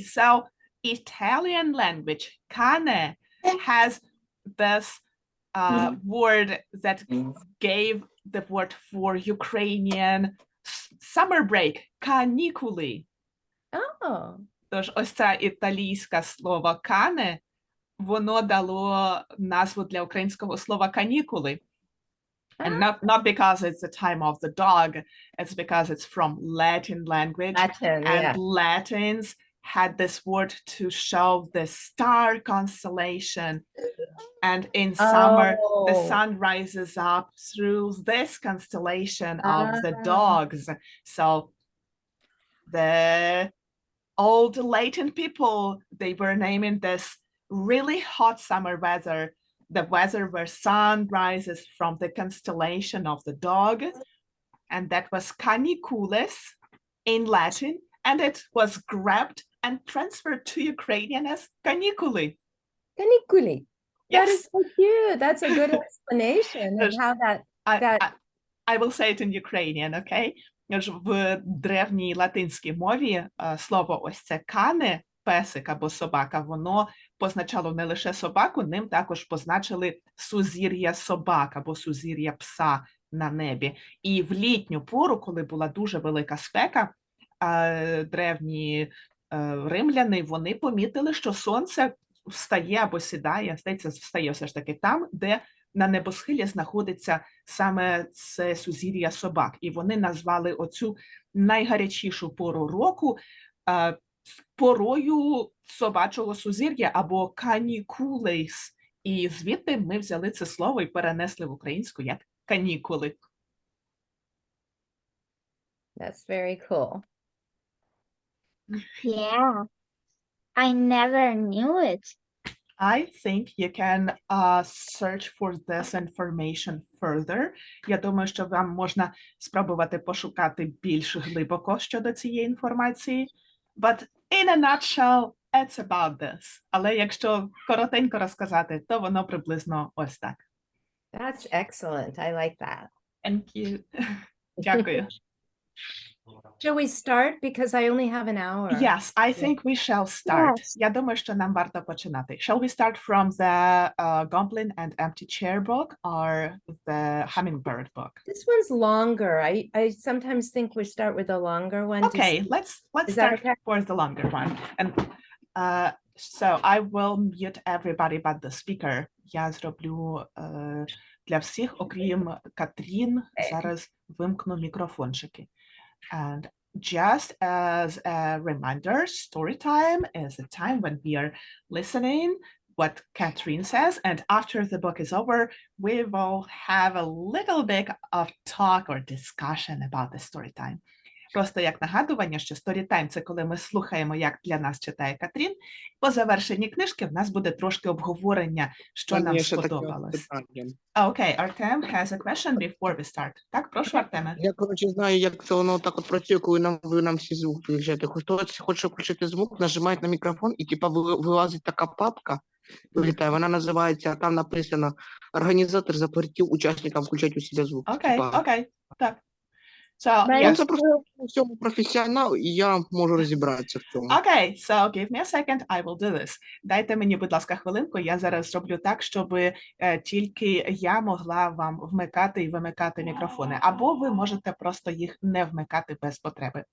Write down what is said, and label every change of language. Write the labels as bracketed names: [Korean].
[English] So Italian language, cane, has this word that gave the word for Ukrainian summer break, канікули. Oh. [Ukrainian] Тож ось це італійське слово кане, воно дало назву для українського слова канікули. [English] And not because it's the time of the dog, it's because it's from Latin language. Latin, And yeah. Latins had this word to show the star constellation. And in summer, the Oh. sun rises up through this constellation of the dogs. So the old Latin people, they were naming this really hot summer weather, the weather where sun rises from the constellation of the dog. And that was canicules in Latin. And it was grabbed and transferred to Ukrainian as caniculi. Caniculi. That is Yes, so cute. That's a good explanation of There's- how that I will say it in Ukrainian, okay? [Ukrainian] Тож в древній латинській мові слово ось це кане, песик або собака, воно позначало не лише собаку, ним також позначили сузір'я собак або сузір'я пса на небі. І в літню пору, коли була дуже велика спека, древні римляни, вони помітили, що сонце встає або сідає, здається, встає все ж таки там, де на небосхилі знаходиться саме це сузір'я собак. І вони назвали оцю найгарячішу пору року порою собачого сузір'я або канікулейс. І звідти ми взяли це слово і перенесли в українську як канікули. [English] That's very cool. Yeah. I never knew it. I think you can search for this information further. [Ukrainian] Я думаю, що вам можна спробувати пошукати більш глибоко щодо цієї інформації. [English] But in a nutshell, it's about this. [Ukrainian] Але якщо коротенько розказати, то воно приблизно ось так. [English] That's excellent. I like that. Thank you. [Ukrainian] Дякую. [English] Shall we start? Because I only have an hour. Yes, I think we shall start. Yes. [Ukrainian] Я думаю, що нам варто починати. [English] Shall we start from the Goblin and Empty Chair book or the Hummingbird book? This one's longer. I sometimes think we start with a longer one. Okay, let's Is that start okay? for the longer one. And so I will mute everybody but the speaker. [Ukrainian] Я зроблю для всіх, окрім Катрін, зараз вимкну мікрофончики. [English] And just as a reminder, story time is a time when we are listening what Katharine says, and after the book is over, we will have a little bit of talk or discussion about the story time. [Ukrainian] Просто як нагадування, що Storytime – це коли ми слухаємо, як для нас читає Катрін. По завершенні книжки в нас буде трошки обговорення, що нам сподобалось. Окей, Артем [English] has a question before we start. [Ukrainian] Так, прошу, Артеме. Я, коротше, знаю, як це воно так от працює, коли ви нам всі звук включаєте. Хтось хоче включити звук, нажимає на мікрофон, і типа вилазить така папка, вилітає, вона називається, там написано, організатор запретив учасникам включати у себе звук. Окей, Типа, окей, так. [English] So, But yes. [Ukrainian] Ну, це просто в цьому професіонал, і я можу розібратися в цьому. [English] Okay, so give me a second, I will do this. [Ukrainian] Дайте мені, будь ласка, хвилинку, я зараз зроблю так, щоб тільки я могла вам вмикати і вимикати мікрофони, або ви можете просто їх не вмикати без потреби.